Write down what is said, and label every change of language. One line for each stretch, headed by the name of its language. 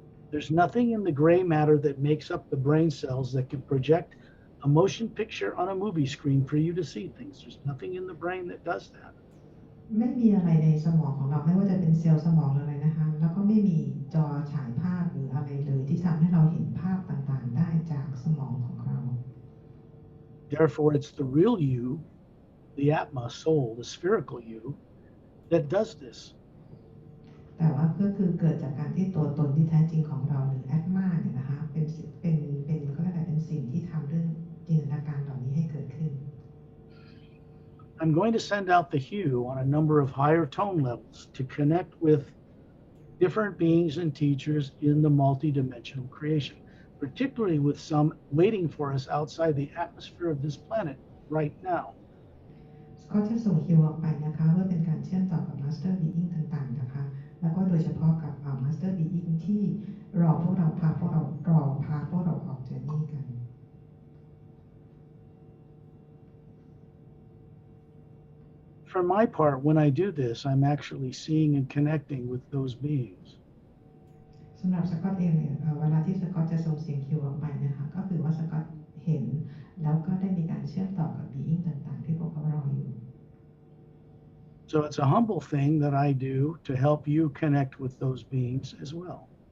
English: There's nothing in the gray matter that makes up the brain cells that can project a motion picture on a movie screen for you to see things. There's nothing in the brain that does that.
Thai: ไม่มีอะไรในสมองของเราไม่ว่าจะเป็นเซลล์สมองหรืออะไรนะคะแล้วก็ไม่มีจอฉายภาพหรืออะไรเลยที่ทำให้เราเห็นภาพต่างๆได้จากสมองของเรา
English: Therefore, it's the real you, the Atma soul, the spherical you, that does this.
Thai: แต่ว่าก็คือเกิดจากการที่ตัวตนที่แท้จริงของเราหรือแอตมาเนี่ยนะคะเป็นก็เรียกอะไรเป็นสิ่งที่ทำเรื่องจินตนาการเหล่านี้ให้เกิดขึ้น
English: I'm going to send out the hue on a number of higher tone levels to connect with different beings and teachers in the multidimensional creation, particularly with some waiting for us outside the atmosphere of this planet right now.
Thai: ก็จะส่งฮิวออกไปนะคะเพื่อเป็นการเชื่อมต่อกับมาสเตอร์บีอิงต่างๆนะคะแล้วก็โดยเฉพาะกับมาสเตอร์บีอิงที่รอพวกเราพาพวกเราออกเจอร์นี่กัน
English: For my part, when I do this, I'm actually seeing and connecting with those beings.
Thai: สำหรับสกอตเองเนี่ยเวลาที่สกอตจะส่งเสียงฮิวออกไปนะคะก็คือว่าสกอตเห็นแล้วก็ได้มีการเชื่อมต่อกับบีอิงต่างๆที่พวกเขารออยู่
English: So it's a humble thing that I do to help you connect with those beings as well.